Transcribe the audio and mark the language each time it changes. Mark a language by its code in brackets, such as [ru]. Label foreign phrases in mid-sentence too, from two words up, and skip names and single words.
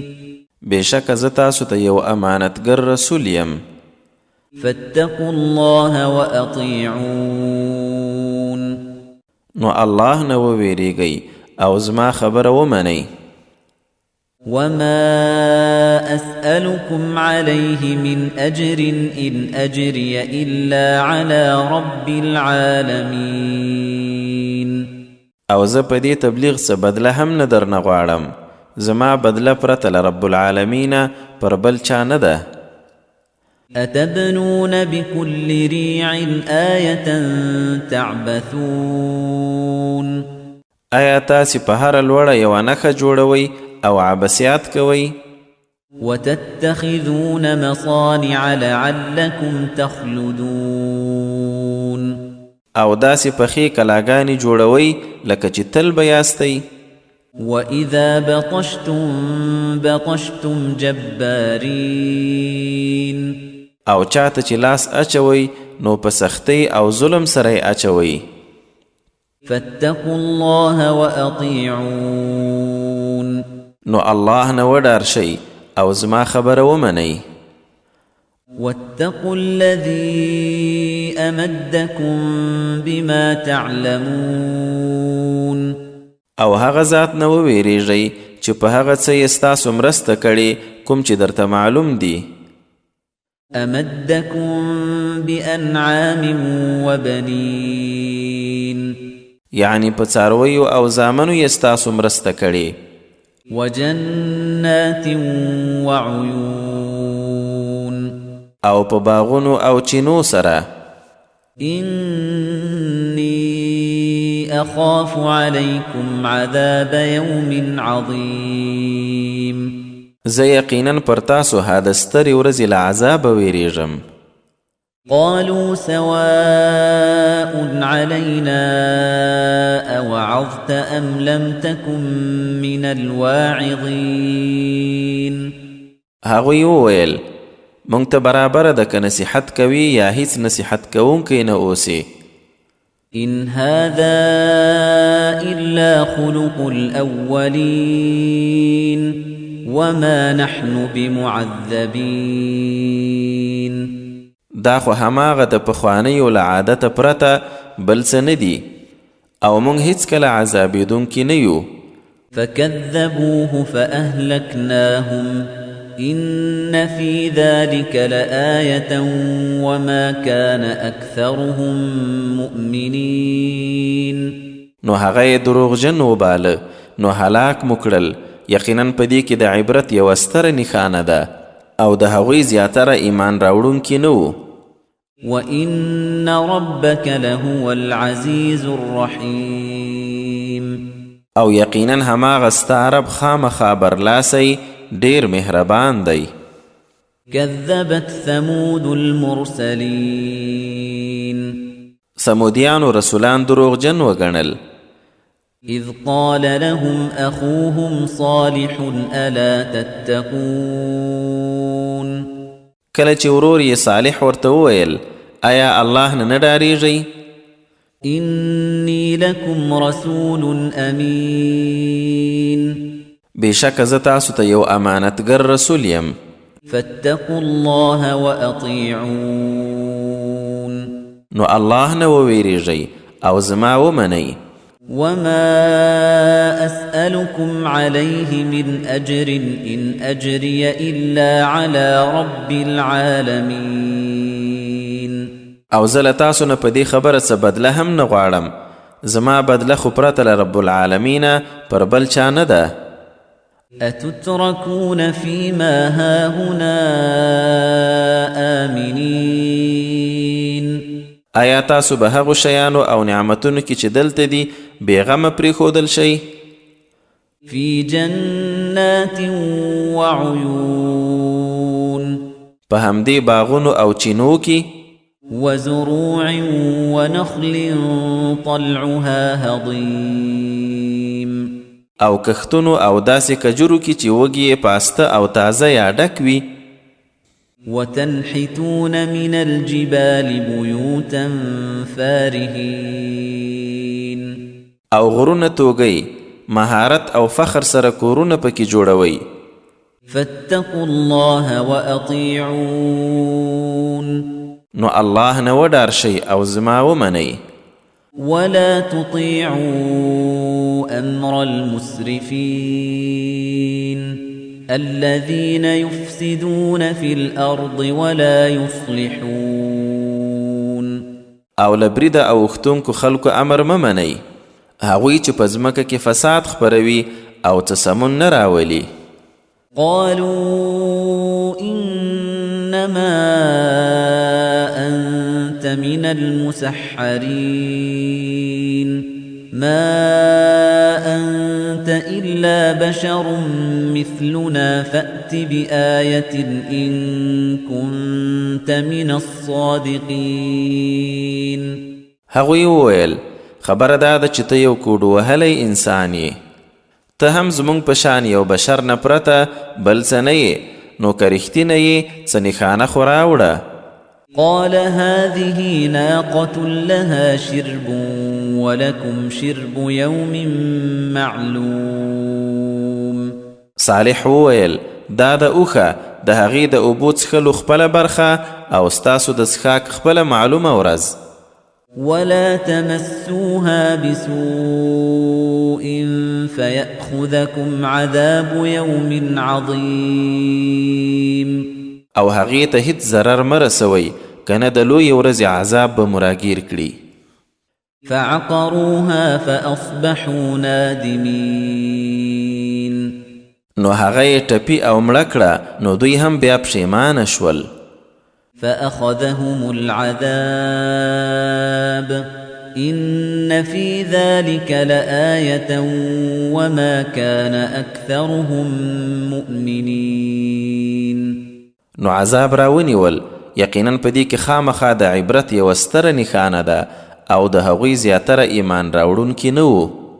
[ps] بشک زه تاسو ته یو امانتګر رسول یم. [ar] فاتقوا الله وأطيعون [ps] نو الله نه وویریږئ او زما خبره ومنئ. [ar] وما أسألكم عليه من أجر إن أجري إلا على رب العالمين [ps] او زه په دې تبلیغ څه بدله هم نه درنه غواړم. زما بدله پرته له [ar] رب العالمین [ps] پر بل چا نه ده. [ar] أتبنون بكل ريع آية تعبثون [ps] آیا تاسې په هره لوړه یوه نښه جوړوئ او عبثیات کوئ؟ [ar] وتتخذون مصانع لعلكم تخلدون [ps] او داسې پخې کلاګانې جوړوئ لکه چې تل به یاستئ. [ar] وَإِذَا بَطَشْتُمْ جَبَّارِينَ [ps] او چاته چې لاس اچوئ نو په سختۍ او ظلم سره یې اچوئ. [ar] فاتقوا الله وأطيعون [ps] نو الله نه وډار شئ او زما خبره ومنئ. [ar] واتقوا الذي أمدكم بما تعلمون [ps] او هغه ذات نه وویریږئ چې په هغه څه یې ستاسو مرسته کړې کوم چې درته معلوم دي. [ar] أمدكم بأنعام وبنين [ps] یعنی په څارویو او زامنو یې ستاسو مرسته کړې. [ar] وجنات وعيون [ps] او په باغونو او چینو سره. [ar] إني أخاف عليكم عذاب يوم عظيم [ps] زه یقینا پر تاسو هاده سترې ورځې له عذابه ویریږم. [ar] قالوا سواء علينا أوعظت أم لم تكن من الواعظين [ps] هغوی وویل مونږ ته برابره ده که نصیحت کوي یا هیڅ نصیحت کوونکی نه اوسې. [ar] إن هذا إلا خلق الأولين وما نحن بمعذبين [ps] دا خو هماغه د پخوانیو له عادته پرته بل څه نه دي او موږ هیڅکله عذابېدونکي نه یو. [ar] فكذبوه فأهلكناهم إن في ذلك لآية وما كان أكثرهم مؤمنين [ps] نو هغه یې دروغجن وباله نو هلاک مو کړل. یقینا په دې کې د عبرت یوه ستره نښانه ده او د هغوی زیاتره ایمان راوړونکي نه وو. [ar] وَإِنَّ رَبَّكَ لَهُوَ الْعَزِيزُ الرَّحِيمُ [ps] او یقینا هماغه ستا رب خامخا برلاسی ډیر مهربان دی. [ar] كذبت ثمود المرسلين [ps] سمودیانو رسولان دروغجن وګڼل. [ar] إذ قال لهم أخوهم صالح ألا تتقون [ps] کله چې ورور یې صالح ورته وویل آیا الله نه ډاریږئ؟ [ar] إني لكم رسول أمين [ps] بشک زه تاسو ته یو امانتګر رسول یم. [ar] فاتقوا الله وأطيعون [ps] نو الله نه وویریږئ او زما ومنئ. [ar] وما أسألكم عليه من أجر إن أجري إلا على رب العالمين [ps] او زه له تاسو نه په دې خبره څه بدله هم نه غواړم. زما بدله خو پرته له [ar] رب العالمین [ps] پر بل چا نه ده. [ar] أتتركون فيما هاهنا آمنين [ps] آیا تاسو به هغو شیانو او نعمتونو کې چې دلته دي بېغمه پرېښودل شئ؟ [ar] فی جنات وعیون، [ps] په همدې باغونو او چینو کې، [ar] وزروع ونخل طلعها هضیم، [ps] او کښتونو او داسې کجورو کې چې وږي یې پاسته او تازه یا ډک وي. [ar] وتنحتون من الجبال بيوتا فارهين، [ps] او غرونه توږئ، مهارت او فخر سره کورونه پکې جوړوئ. [ar] فاتقوا الله وأطيعون، [ps] نو الله نه وډار شئ او زما ومنئ. [ar] ولا تطيعوا أمر المسرفين الذين يفسدون في الأرض ولا يصلحون. [ps] او لبریده او اختونکو خلکو امر ممنئ، هغوی چې په ځمکه کې فساد خپروي او څه سمون نه راولي. [ar] قالوا إنما أنت من المسحرين ما أنت إلا بشر مثلنا فأت بآية إن كنت من الصادقين. [ps] هغوی وویل خبره دا ده چې ته یو کوډ وهلی انسان یې، ته هم زموږ په شان یو بشر نه پرته بل څه نه یې، نو که رښتینه یې څه نښانه خو راوړه. [ar] قال هذه ناقة لها شرب ولكم شرب يوم معلوم. [ps] صالح وویل دا د اوښه د هغې د اوبو څښلو خپله برخه او ستاسو د څښاک خپله معلومه ورځ. [ar] ولا تمسوها بسوء فيأخذكم عذاب يوم عظيم. [ps] او هغې ته هیڅ ضرر مه رسوئ کنه د لویې ورځې عذاب به مراګیر کړي. [ar] فعقروها فأصبحوا نادمين. [ps] نو هغه یې ټپي او مړه کړه، نو دوی هم بیا پښیمانه شول. [ar] فأخذهم العذاب إن في ذلك لآية وما كان أكثرهم مؤمنين. [ps] نو عذاب راونیول، یقینا په دې کې خامخا د عبرت یوه ستره نښانه ده او د هغوی زیاتره ایمان راوړونکي نه وو.